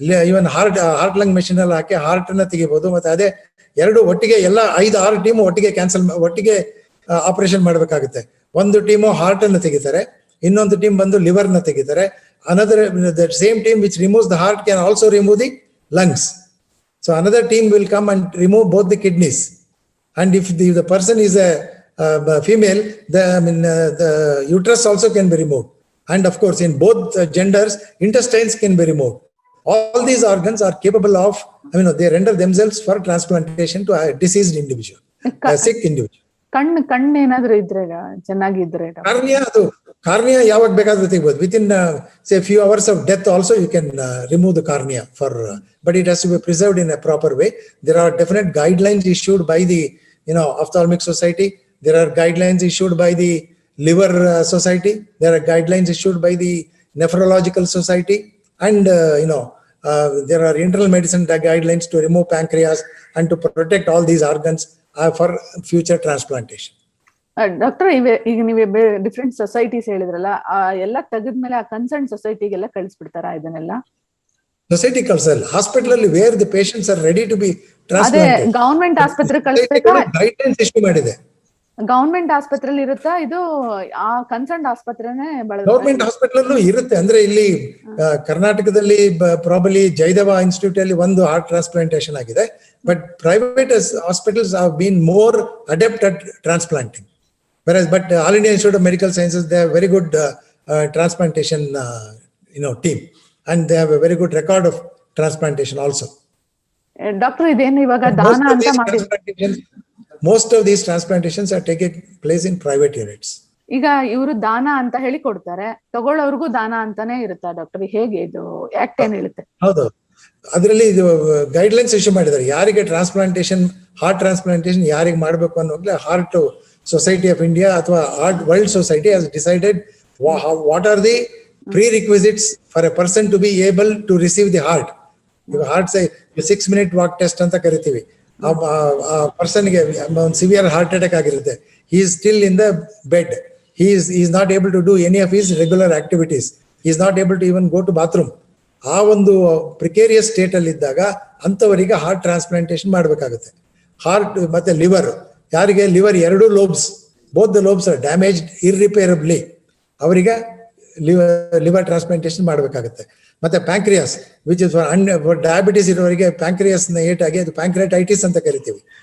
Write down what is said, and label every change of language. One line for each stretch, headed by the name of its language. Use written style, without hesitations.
Kannada: ಇವನ್ heart lung machine ಅಲ್ಲಿ ಹಾಕಿ heart ಅನ್ನ ತೆಗಿಬಹುದು. ಮತ್ತೆ ಅದೇ ಎರಡು ಒಟ್ಟಿಗೆ ಎಲ್ಲ 5-6 ಟೀಮ್ ಒಟ್ಟಿಗೆ ಆಪರೇಷನ್ ಮಾಡ್ಬೇಕಾಗುತ್ತೆ. ಒಂದು ಟೀಮು ಹಾರ್ಟ್ ಅನ್ನು ತೆಗಿತಾರೆ, ಇನ್ನೊಂದು ಟೀಮ್ ಬಂದು ಲಿವರ್ ನ ತೆಗಿತಾರೆ.
English: Another same team which removes the heart can also remove the lungs. So another team will come and remove both the kidneys. And if the person is a female, the uterus also can be removed. And of course, in both genders, intestines can be removed. All these organs are capable of, they render themselves for transplantation to a deceased individual, a sick individual.
Kannada: ಕಣ್ಣು ಏನಾದ್ರೂ ಇದ್ರೆ ಚೆನ್ನಾಗಿದ್ರೆ cornea ಯಾವಾಗ ಬೇಕಾದ್ರೂ ತೆಗಿಬಹುದು.
English: Within say few hours of death also you can remove the cornea but it has to be preserved in a proper way. There are definite guidelines issued by the ophthalmic society. There are guidelines issued by the liver society. There are guidelines issued by the nephrological society, and there are internal medicine guidelines to remove pancreas and to protect all these organs for future transplantation.
Kannada: Doctor, ಈಗ ನೀವು different societies ಹೇಳಿದ್ರಲ್ಲ, ಎಲ್ಲ ತೆಗೆದ್ಮೇಲೆ ಆ concern ಸೊಸೈಟಿಗೆಲ್ಲ ಕಳಿಸ್ಬಿಡ್ತಾರ ಇದನ್ನೆಲ್ಲ? Society ಕಳ್ಸಲ್ಲ, hospital ಅಲ್ಲಿ
English: Where the patients are ready to be transplanted.
Kannada: Government ಆಸ್ಪತ್ರೆ ಕಳಿಸ್ಬೇಕಾ? Guidelines issue ಮಾಡಿದೆ. ಗವರ್ನಮೆಂಟ್ ಆಸ್ಪತ್ರೆಯಲ್ಲಿ ಇರುತ್ತಾ ಇದು? ಆ ಕನ್ಸರ್ನ್ ಆಸ್ಪತ್ರೆನೇ ಗವರ್ನಮೆಂಟ್ ಹಾಸ್ಪಿಟಲ್ ಇರುತ್ತೆ. ಅಂದ್ರೆ ಇಲ್ಲಿ ಕರ್ನಾಟಕದಲ್ಲಿ ಪ್ರಾಬಲಿ ಜಯದೇವ ಇನ್ಸ್ಟಿಟ್ಯೂಟ್ ಅಲ್ಲಿ ಒಂದು ಹಾರ್ಟ್ ಟ್ರಾನ್ಸ್ಪ್ಲಾಂಟೇಶನ್ ಆಗಿದೆ.
English: But private hospitals have been more adept at transplanting. But All India Institute of Medical Sciences, they have very good transplantation team, and they have a very good record of transplantation also.
Kannada: Doctor, ಇದೇನು ಇವಾಗ ದಾನ ಅಂತ ಮಾಡಿದ್ರು?
English: most of these transplantations are taking place in private units.
Kannada: ಈಗ ಇವರು ದಾನ ಅಂತ ಹೇಳಿ ಕೊಡ್ತಾರೆ, ತಗೊಳ್ಳೋರ್ಗೂ ದಾನ ಅಂತಾನೆ ಇರುತ್ತಾ ಡಾಕ್ಟರ್? ಹೇಗೆ ಇದು ಆಕ್ಟ್ ಏನ್ ಹೇಳುತ್ತೆ? ಹೌದು, ಅದರಲ್ಲಿ ಇದು ಗೈಡ್ಲೈನ್ಸ್ ಇಶ್ಯೂ ಮಾಡಿದ್ದಾರೆ. ಯಾರಿಗೆ ಟ್ರಾನ್ಸ್ಪ್ಲಾಂಟೇಶನ್, ಹಾರ್ಟ್ ಟ್ರಾನ್ಸ್ಪ್ಲಾಂಟೇಶನ್ ಯಾರಿಗೆ ಮಾಡಬೇಕು ಅನ್ನೋಗ್ಲೇ ಹಾರ್ಟ್ ಸೊಸೈಟಿ ಆಫ್ ಇಂಡಿಯಾ ಅಥವಾ heart world society
English: Has decided what are the prerequisites for a person to be able to receive the heart.
Kannada: ಈಗ ಹಾರ್ಟ್ 6-minute walk test ಅಂತ ಕರಿತೀವಿ. ಆ ಪರ್ಸನ್ಗೆ ಒಂದು ಸಿವಿಯರ್ ಹಾರ್ಟ್ ಅಟ್ಯಾಕ್ ಆಗಿರುತ್ತೆ,
English: he is still in the bed, he is not able to do any of his regular activities, he is not able to even go to bathroom.
Kannada: ಆ ಒಂದು ಪ್ರಿಕೇರಿಯಸ್ state ಅಲ್ಲಿ ಇದ್ದಾಗ ಅಂತವರಿಗೆ ಹಾರ್ಟ್ ಟ್ರಾನ್ಸ್ಪ್ಲಾಂಟೇಶನ್ ಮಾಡಬೇಕಾಗುತ್ತೆ. Heart ಮತ್ತೆ liver, ಯಾರಿಗೆ liver 2 lobes,
English: both the lobes are damaged irreparably,
Kannada: ಅವರಿಗೆ liver transplantation ಮಾಡಬೇಕಾಗುತ್ತೆ. ಮತ್ತೆ pancreas,
English: which is for
Kannada: diabetes ಇರೋರಿಗೆ ಪ್ಯಾಂಕ್ರಿಯಾಸ್ ಏಟಾಗಿ ಅದು ಪ್ಯಾಂಕ್ರಿಯಾಟೈಟಿಸ್ ಅಂತ ಕರಿತೀವಿ.